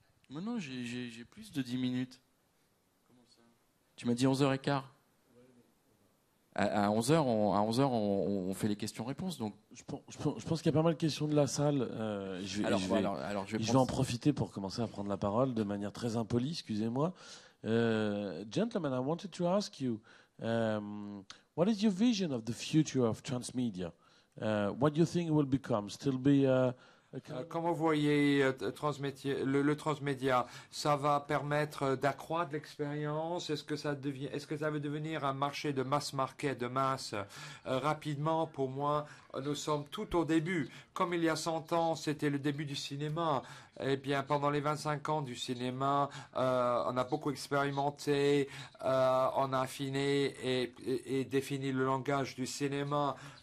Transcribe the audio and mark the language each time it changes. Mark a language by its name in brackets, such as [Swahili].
[French] Mais non, j'ai plus de 10 minutes. Comment ça? Tu m'as dit 11h15. À 11h, on fait les questions-réponses. Donc. Je pense qu'il y a pas mal de questions de la salle. Je vais en profiter pour commencer à prendre la parole de manière très impolie, excusez-moi. [English] Gentlemen, I wanted to ask you, what is your vision of the future of transmedia? What do you think it will become? Still be [French] Comment vous voyez le transmédia? Ça va permettre d'accroître l'expérience? Est-ce que ça va devenir un marché de mass market, de masse? Rapidement, pour moi, nous sommes tout au début. Comme il y a 100 ans, c'était le début du cinéma. Eh bien, pendant les 25 ans du cinéma, on a beaucoup expérimenté, on a affiné et défini le langage du cinéma.